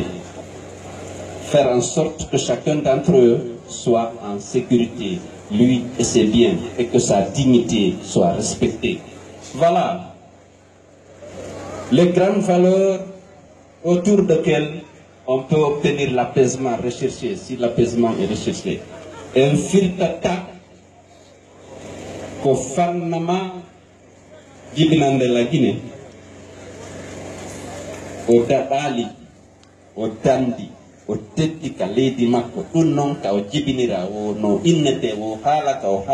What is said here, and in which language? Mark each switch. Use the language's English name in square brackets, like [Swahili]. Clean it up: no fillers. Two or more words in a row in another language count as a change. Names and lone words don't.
[French] Faire en sorte que chacun d'entre eux soit en sécurité, lui et ses biens, et que sa dignité soit respectée. Voilà les grandes valeurs autour desquelles on peut obtenir l'apaisement recherché, si l'apaisement est recherché. [Fula] Un filtata ko fannama jibinande la Guinée o daɗali o dandi o teddi ka leydi makko ɗum noon ka o jibinira o no innete o haalata o